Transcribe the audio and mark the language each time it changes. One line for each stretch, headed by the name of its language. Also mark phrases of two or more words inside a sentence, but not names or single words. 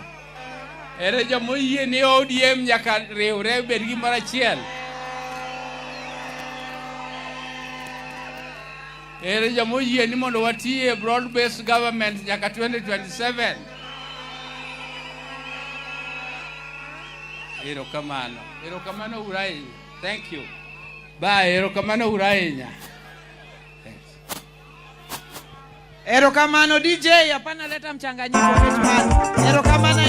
Luo (Kenya and Tanzania): Ere jomo yie ni ODM nyaka riwre bed gimoro achiel. Ere jomo yie ni mondo watie
English: broad based government
Luo (Kenya and Tanzania): nyaka 2027. Erokamano. Erokamano urai.
English: Thank you. Bye.
Luo (Kenya and Tanzania): Erokamano urainya.
Swahili: Erokamano DJ, hapana leta mchanganyiko wetu.
Luo (Kenya and Tanzania): Erokamano.